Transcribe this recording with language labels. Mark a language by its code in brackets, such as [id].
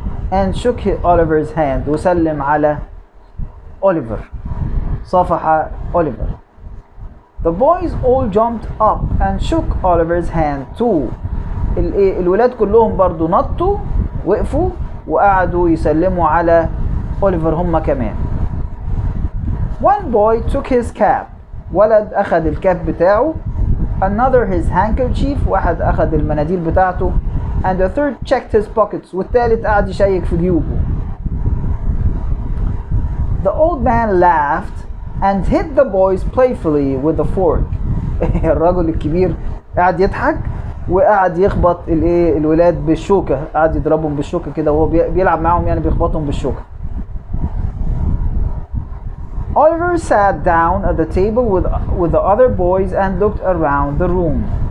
[en] and shook Oliver's hand، [ar] وسلم على أوليفر، صافح أوليفر. [en] The boys all jumped up and shook Oliver's hand too. [ar] الولاد كلهم برضو نطوا، وقفوا وقعدوا يسلموا على أوليفر هم كمان. [en] One boy took his cap، [ar] ولد أخذ الكاب بتاعه. [en] Another his handkerchief، [ar] واحد أخذ المناديل بتاعته. [en] And the third checked his pockets، [ar] والثالث قعد يشيك في جيوبه. [en] The old man laughed and hit the boys playfully with the fork. [ar] الرجل الكبير قعد يضحك وقعد يخبط الولاد بالشوكة، قعد يضربهم بالشوكة كده وهو بيلعب معاهم، يعني بيخبطهم بالشوكة. [en] Oliver sat down at the table with the other boys and looked around the room.